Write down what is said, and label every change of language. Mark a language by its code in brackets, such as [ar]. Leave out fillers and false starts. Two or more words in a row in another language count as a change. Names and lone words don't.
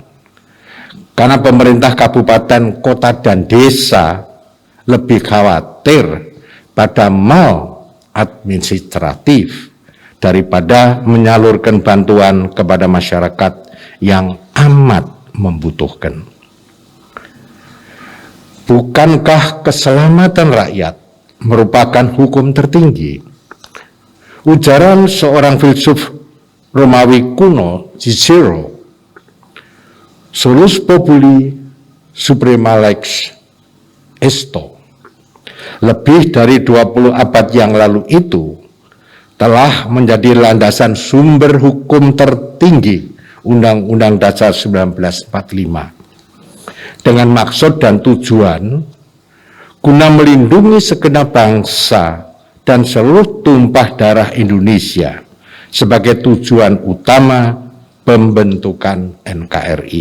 [id] Karena pemerintah kabupaten, kota, dan desa lebih khawatir pada maladministratif daripada menyalurkan bantuan kepada masyarakat yang amat membutuhkan. Bukankah keselamatan rakyat merupakan hukum tertinggi? Ujaran seorang filsuf Romawi kuno, [la] Cicero, solus populi suprema lex esto, [id] lebih dari 20 abad yang lalu itu telah menjadi landasan sumber hukum tertinggi Undang-Undang Dasar 1945. dengan maksud dan tujuan guna melindungi segenap bangsa dan seluruh tumpah darah Indonesia sebagai tujuan utama pembentukan NKRI.